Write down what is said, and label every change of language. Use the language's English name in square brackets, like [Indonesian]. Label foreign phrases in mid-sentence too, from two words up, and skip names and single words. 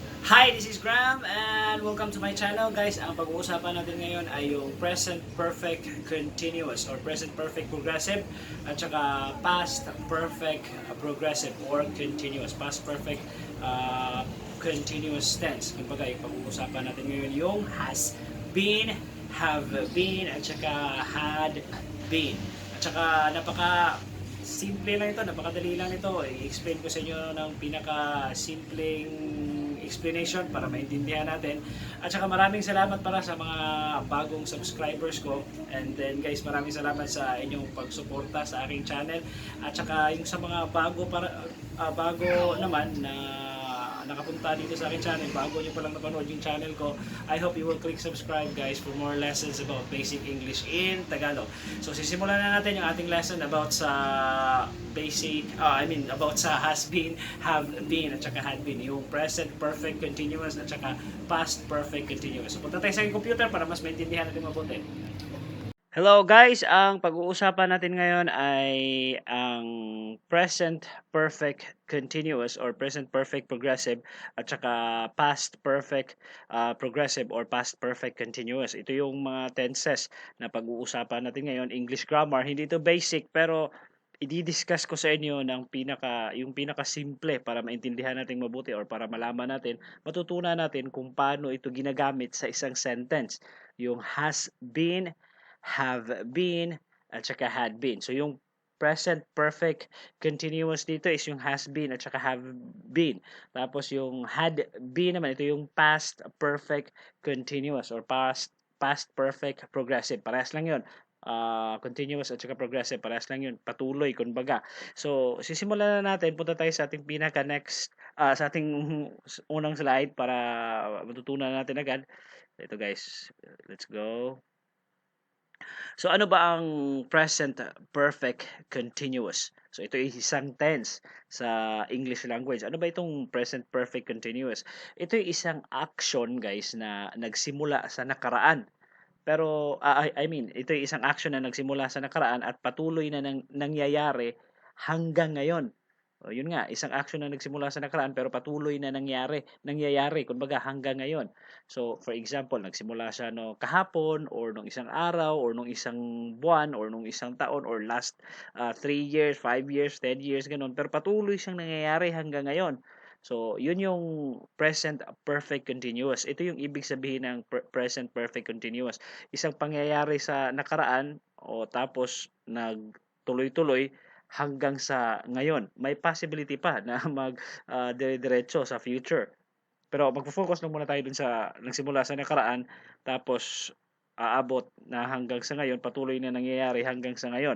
[English] Hi, this is Graham and welcome to my channel guys. [Filipino] Ang pag-uusapan natin ngayon ay yung [English] present perfect continuous or present perfect progressive [Filipino] at saka [English] past perfect progressive or continuous. Past perfect continuous tense. [Filipino] Kumbaga, yung pag-uusapan natin ngayon yung [English] has been, have been [Filipino] at saka [English] had been. [Filipino] At saka napaka simple lang ito, napakadali lang ito. I-explain ko sa inyo ng pinaka-simpleng explanation para maintindihan natin. At saka maraming salamat para sa mga bagong subscribers ko. [English] And then guys, [Filipino] maraming salamat sa inyong pagsuporta sa aking channel. At saka yung sa mga bago naman na nakapunta dito sa aking channel, bago nyo palang napanood yung channel ko, [English] I hope you will click subscribe guys for more lessons about basic English in Tagalog. [Filipino] So sisimulan na natin yung ating lesson about sa about sa [English] has been, have been, [Filipino] at saka [English] had been, [Filipino] yung [English] present perfect continuous [Filipino] at saka [English] past perfect continuous. [Filipino] So punta tayo sa aking computer para mas maintindihan natin mabuti. Hello guys, ang pag-uusapan natin ngayon ay ang [English] present perfect continuous or present perfect progressive [Filipino] at saka [English] past perfect progressive or past perfect continuous. [Filipino] Ito yung mga tenses na pag-uusapan natin ngayon. [English] English grammar, [Filipino] hindi ito basic pero i-discuss ko sa inyo ng yung pinaka simple para maintindihan natin mabuti or para malaman natin, matutunan natin kung paano ito ginagamit sa isang sentence. Yung [English] has been, have been, [Filipino] at saka [English] had been. [Filipino] So, yung [English] present perfect continuous [Filipino] dito is yung [English] has been [Filipino] at saka [English] have been. [Filipino] Tapos, yung [English] had been [Filipino] naman, ito yung [English] past perfect continuous or past perfect progressive. [Filipino] Parehas lang yun. Continuous at saka progressive. Parehas lang yun. Patuloy, kumbaga. So, sisimulan na natin. Punta tayo sa ating pinaka-next, sa ating unang slide para matutunan natin agad. Ito guys, [English] let's go. [Filipino] So ano ba ang [English] present perfect continuous? [Filipino] So ito ay isang tense sa [English] English language. [Filipino] Ano ba itong [English] present perfect continuous? [Filipino] Ito ay isang action guys na nagsimula sa nakaraan. Pero ito ay isang action na nagsimula sa nakaraan at patuloy na nangyayari hanggang ngayon. O, yun nga, isang action na nagsimula sa nakaraan pero patuloy na nangyayari kumbaga hanggang ngayon. So, [English] for example, [Filipino] nagsimula siya no kahapon or nung isang araw or nung isang buwan or nung isang taon or [English] last 3 years, 5 years, 10 years [Filipino] ganun. Pero patuloy siyang nangyayari hanggang ngayon. So, yun yung [English] present perfect continuous. [Filipino] Ito yung ibig sabihin ng [English] present perfect continuous. [Filipino] Isang pangyayari sa nakaraan o tapos nagtuloy-tuloy hanggang sa ngayon. May possibility pa na dire-diretso sa future. Pero magfo-focus lang muna tayo dun sa nagsimula sa nakaraan tapos aabot na hanggang sa ngayon, patuloy na nangyayari hanggang sa ngayon.